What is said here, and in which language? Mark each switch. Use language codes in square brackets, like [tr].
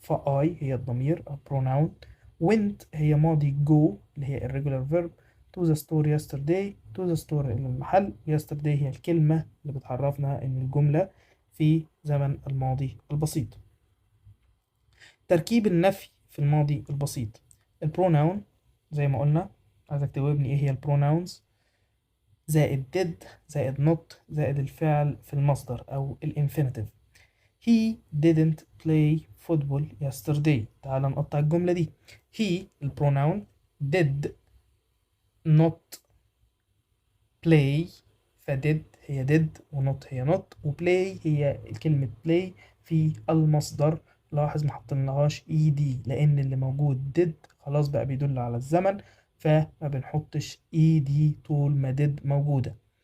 [ar] فI هي الضمير pronoun، went هي ماضي go اللي هي irregular verb، [en] to the store yesterday to the store [ar] إلى المحل، yesterday هي الكلمة اللي بتعرفنا إن الجملة في زمن الماضي البسيط. تركيب النفي في الماضي البسيط. البروناون زي ما قلنا، عايزك تجاوبني ايه هي البروناونز. زائد did زائد not زائد الفعل في المصدر أو الانفينيتيف. [en] He didn't play football yesterday. [ar] تعال نقطع الجملة دي. He البروناون، [en] did not play، [ar] فdid هي did ونوت هي not وplay هي كلمة play في المصدر. لاحظ ما حطيناهاش ed لأن اللي موجود did خلاص بقى بيدل على الزمن، فما بنحطش ed طول ما did موجودة.